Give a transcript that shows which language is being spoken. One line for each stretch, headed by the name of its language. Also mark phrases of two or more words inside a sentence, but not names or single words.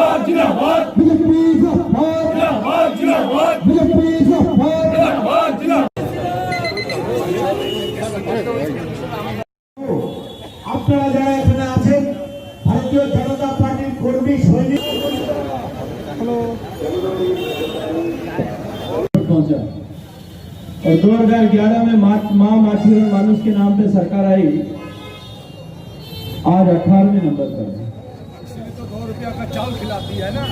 Hindi: जिंदाबाद बीजेपी जिंदाबाद जिंदाबाद बीजेपी जिंदाबाद
Bangla: আপনারা যারা এখানে আছেন ভারতীয় জনতা পার্টির কর্মী সৈনিক
Hindi: पहुंचा और 2011 में मां माछी और मानुष के नाम पे सरकार आई। आज 18वें नंबर पर तो 2 रुपया का चावल खिलाती है ना,